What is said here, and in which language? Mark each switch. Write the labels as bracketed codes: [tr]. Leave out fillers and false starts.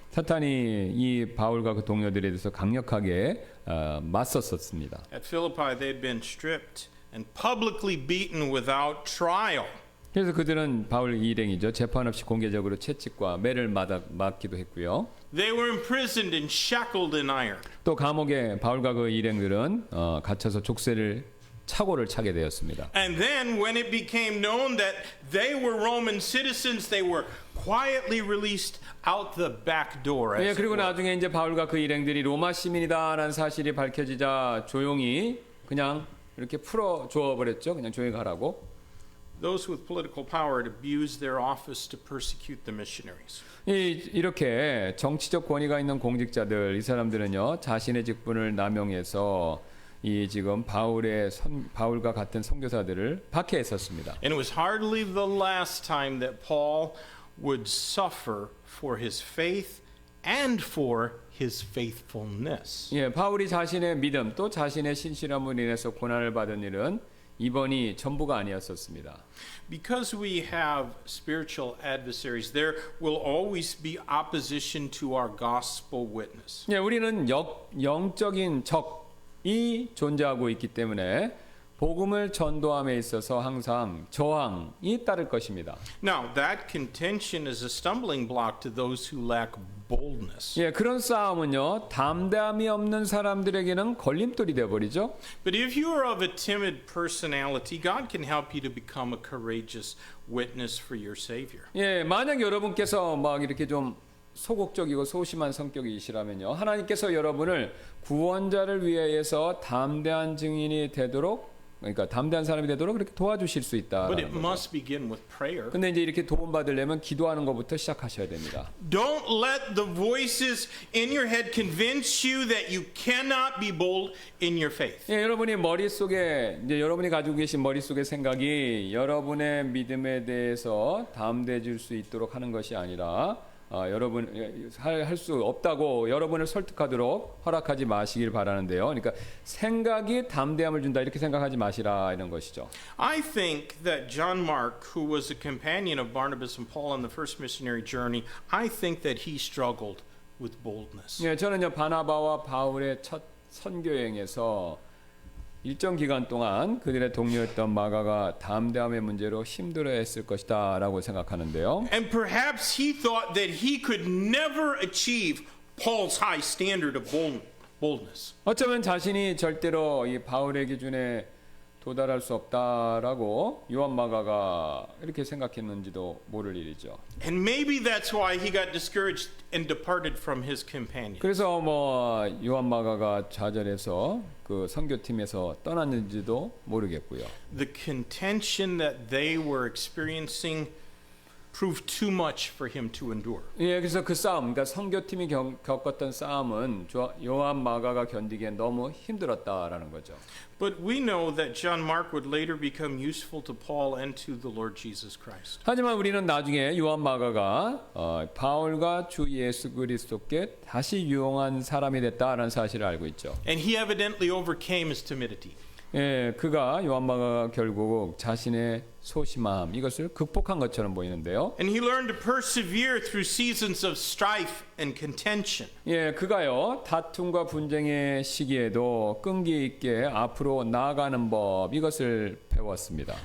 [ko] 사탄이 이 바울과 그 동료들에 대해서 강력하게 맞섰었습니다. [en] At Philippi they had been stripped and publicly beaten without trial. [ko] 그래서 그들은 바울 일행이죠. 재판 없이 공개적으로 채찍과 매를 맞기도 했고요. [en] They were imprisoned and shackled in iron. [ko] 또 감옥에 바울과 그 일행들은 갇혀서 착오를 차게 되었습니다. [en] And then when it became known that they were Roman citizens, they were quietly released out the back door. [ko] 예, 그리고 나중에 이제 바울과 그 일행들이 로마 시민이다라는 사실이 밝혀지자 조용히 그냥 이렇게 풀어 줘 버렸죠. 그냥 조용히 가라고. [en] Those with political power had abused their office to persecute the missionaries. [ko] 이렇게 정치적 권위가 있는 공직자들 이 사람들은요 자신의 직분을 남용해서 이 지금 바울과 같은 선교사들을 박해했었습니다. [en] And it was hardly the last time that Paul would suffer for his faith and for his faithfulness. [ko] 예, 바울이 자신의 믿음 또 자신의 신실함으로 인해서 고난을 받은 일은 이번이 전부가 아니었었습니다. [en] Because we have spiritual adversaries, there will always be opposition to our gospel witness. [ko] 예, 우리는 영적인 적이 존재하고 있기 때문에 복음을 전도함에 있어서 항상 저항이 따를 것입니다. [en] Now, that contention is a stumbling block to those who lack boldness. [ko] 예, 그런 싸움은요 담대함이 없는 사람들에게는 걸림돌이 되어 버리죠. [en] But if you are of a timid personality, God can help you to become a courageous witness for your Savior. [ko] 예, 만약 여러분께서 막 이렇게 좀 소극적이고 소심한 성격이시라면요, 하나님께서 여러분을 구원자를 위해서 담대한 증인이 되도록, 그러니까 담대한 사람이 되도록 그렇게 도와주실 수 [en] But it [ko] 있다라는 거죠. [en] must begin with prayer. [ko] 근데 이제 이렇게 도움 받으려면 기도하는 것부터 시작하셔야 됩니다. [en] Don't let the voices in your head convince you that you cannot be bold in your faith. [ko] 예, 여러분이 머릿속에 이제 여러분이 가지고 계신 머릿속의 생각이 여러분의 믿음에 대해서 담대해질 수 있도록 하는 것이 아니라 여러분 할 수 없다고 여러분을 설득하도록 허락하지 마시길 바라는데요. 그러니까 생각이 담대함을 준다 이렇게 생각하지 마시라 이런 것이죠. [en] I think that John Mark, who was a companion of Barnabas and Paul on the first missionary journey, I think that he struggled with boldness. [ko] 예, 저는요 바나바와 바울의 첫 선교여행에서 일정 기간 동안 그들의 동료였던 마가가 담대함의 문제로 힘들어했을 것이다라고 생각하는데요. [en] And perhaps he thought that he could never achieve Paul's high standard of boldness. [ko] 어쩌면 자신이 절대로 이 바울의 기준에 도달할 수 없다라고 요한마가가 이렇게 생각했는지도 모를 일이죠. [en] And maybe that's why he got discouraged and departed from his companion. [ko] 그래서 뭐 요한마가가 좌절해서 그 선교팀에서 떠났는지도 모르겠고요. [en] The contention that they were experiencing proved too much for him to endure. [ko] 예, 그래서 그 싸움, 그러니까 선교팀이 겪었던 싸움은 요한마가가 견디기엔 너무 힘들었다라는 거죠. [en] But we know that John Mark would later become useful to Paul and to the Lord Jesus Christ. [ko] 하지만 우리는 나중에 요한마가가 바울과 주 예수 그리스도께 다시 유용한 사람이 됐다라는 사실을 알고 있죠. [en] And he evidently overcame his timidity. [ko] 예, 그가 요한마가가 결국 자신의 소심함 이것을 극복한 것처럼 보이는데요. [en] And he learned to persevere through seasons of strife and contention. [ko] 예, 그가요 다툼과 분쟁의 시기에도 끈기 있게 앞으로 나아가는 법 이것을 배웠습니다.